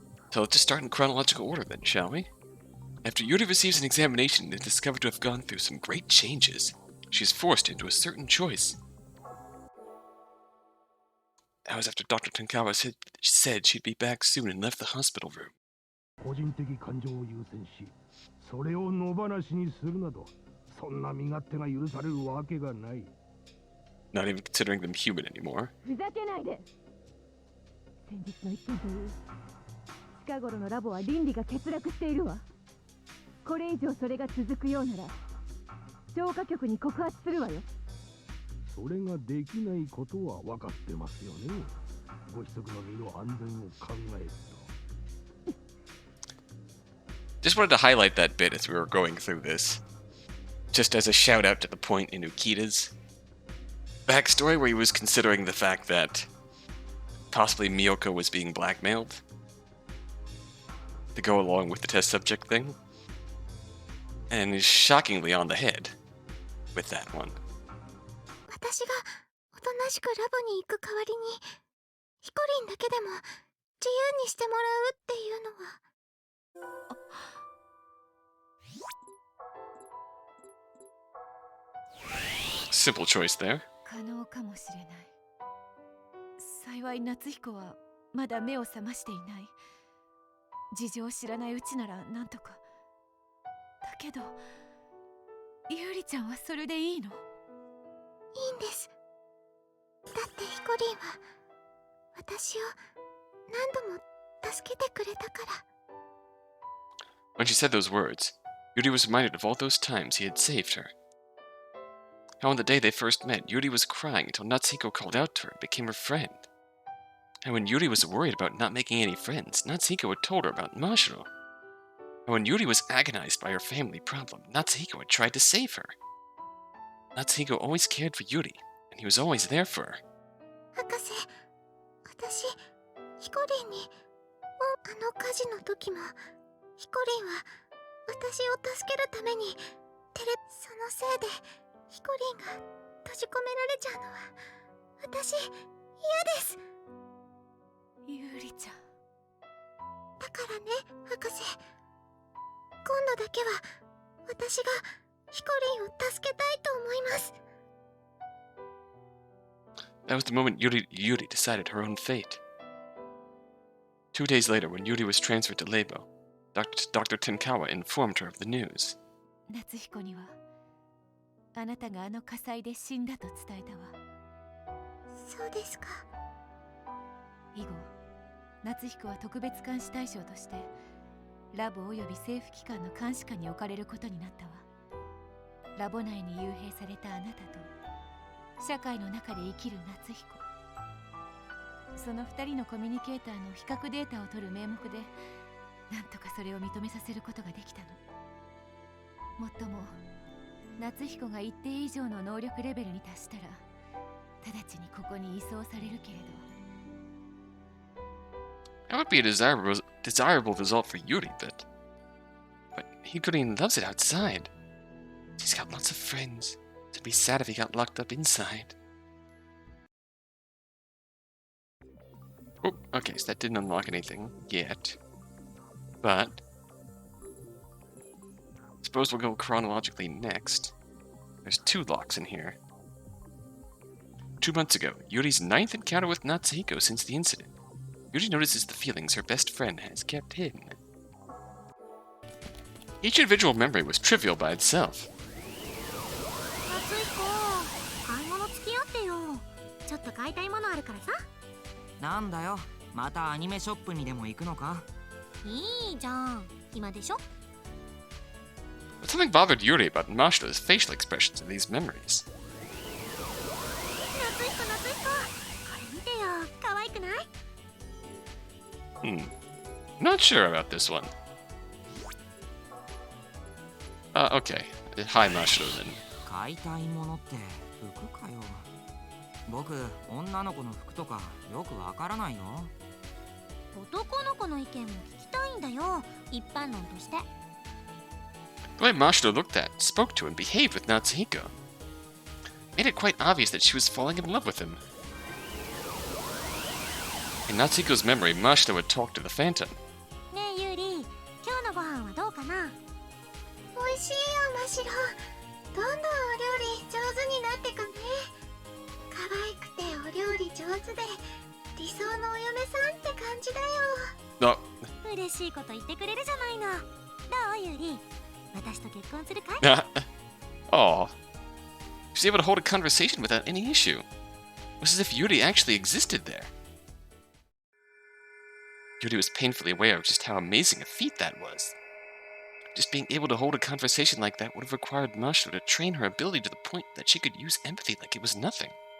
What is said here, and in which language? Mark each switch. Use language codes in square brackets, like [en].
[en] So let's just start in chronological order then, shall we? After Yuuri receives an examination and is discovered to have gone through some great changes, she is forced into a certain choice. That was after Dr. Tenkawa said she'd be back soon and left the hospital room. [ja] 個人的感情を優先し、それを野放しにするなど、そんな身勝手が許されるわけがない。 [en] Not even considering them human anymore. [ja] ふざけないで。先日の一件という近頃のラボは倫理が欠落しているわ。これ以上それが続くようなら消化局に告発するわよ。それができないことは分かってますよね。ご子息の身の安全を考えると。 [en] Just wanted to highlight that bit as we were going through this. Just as a shout out to the point in Ukita's backstory where he was considering the fact that possibly Miyoko was being blackmailed to go along with the test subject thing. And is shockingly on the head with that one. [ja] 私がおとなしくラボに行く代わりにヒコリンだけでも自由にしてもらうっていうのは。 [en] Simple choice there. [ja] 可能かもしれない。幸い夏彦はまだ目を覚ましていない。事情を知らないうちならなんとか。だけどユーリちゃんはそれでいいの？いいんです。だってヒコリンは私を何度も助けてくれたから。 [en] When she said those words, Yuuri was reminded of all those times he had saved her. How on the day they first met, Yuuri was crying until Natsuhiko called out to her and became her friend. And when Yuuri was worried about not making any friends, Natsuhiko had told her about Mashiro. And when Yuuri was agonized by her family problem, Natsuhiko had tried to save her. Natsuhiko always cared for Yuuri, and he was always there for her. [ja] 博士、私、ヒコリンに、あの火事の時も、ヒコリンは私を助けるために、そのせいで、ヒコリンが閉じ込められちゃうのは、私、嫌です。ユーリちゃん。だからね、博士。今度だけは私がヒコリンを助けたいと思います。 [en] That was the moment Yuuri decided her own fate. 2 days later, when Yuuri was transferred to Labo, Dr. Tenkawa informed her of the news. [ja] 夏彦にはあなたがあの火災で死んだと伝えたわ。そうですか。以後夏彦は特別監視対象としてラボおよび政府機関の監視下に置かれることになったわ。ラボ内に幽閉されたあなたと社会の中で生きる夏彦、その2人のコミュニケーターの比較データを取る名目でなんとかそれを認めさせることができたの。もっとも夏彦が一定以上の能力レベルに達したら直ちにここに移送されるけれど。 [en] That would be a desirable result for Yuuri, but Hikurin loves it outside. He's got lots of friends. It'd be sad if he got locked up inside. Oh, okay, so that didn't unlock anything yet. But suppose we'll go chronologically next. There's 2 locks in here. 2 months ago, Yuri's 9th encounter with Natsuhiko since the incident. Yuuri notices the feelings her best friend has kept hidden. Each individual memory was trivial by itself. [ja] 夏彦、買い物付き合ってよ。ちょっと買いたいものあるからさ。なんだよ、またアニメショップにでも行くのか？いいじゃん、暇でしょ。 [en] But something bothered Yuuri about Mashiro's facial expressions in these memories. [ja] 夏彦、夏彦、これ見てよ。可愛くない？ [en] Not sure about this one. Okay. Hi, Mashiro then. [ja] 買いたいものって服かよ。僕、女の子の服とかよくわからないよ。男の子の意見も聞きたいんだよ。一般論として。 [en] The way Mashiro looked at, spoke to, and behaved with Natsuhiko made it quite obvious that she was falling in love with him. In Natsuhiko's memory, Mashiro would talk to the Phantom. [ja] ねえユーリ、今日のご飯はどうかな？美味しいよマシロ。どんどんお料理上手になってくね。可愛くてお料理上手で理想のお嫁さんって感じだよ。嬉しいこと言ってくれるじゃないの。どうユーリ？私と結婚するかい？ [en] Aw. She was able to hold a conversation without any issue. It was as if Yuuri actually existed there. Yuuri was painfully aware of just how amazing a feat that was. Just being able to hold a conversation like that would have required Mashiro to train her ability to the point that she could use empathy like it was nothing.